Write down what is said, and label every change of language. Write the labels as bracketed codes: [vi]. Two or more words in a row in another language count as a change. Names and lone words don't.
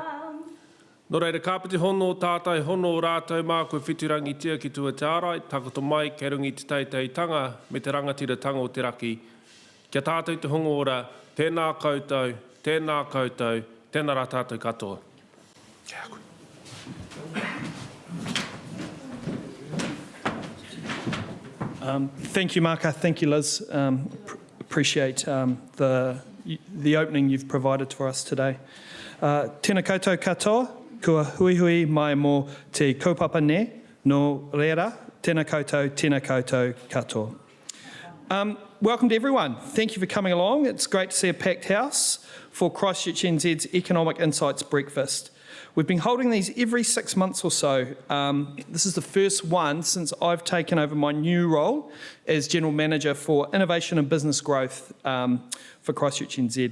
[mi] Nō reira, kāpiti hono tātai hono rātou mā koe whiturangi tia ki tua te ārai, takoto mai kei rungi te teiteitanga me te rangatiratanga o te raki. Kia tātou te hongo ora, tēnā koutou, tēnā koutou, tēnā rā tātou katoa. Kia koe. [en] Thank you, Marka. Thank you, Liz. Appreciate the opening you've provided for us today. [mi] Tēnā koutou katoa, kua hui hui mai mō te kaupapa ne, no reira, tēnā koutou katoa. [en] Welcome to everyone. Thank you for coming along. It's great to see a packed house for Christchurch NZ's Economic Insights Breakfast. We've been holding these every 6 months or so. This is the first one since I've taken over my new role as General Manager for Innovation and Business Growth for Christchurch NZ.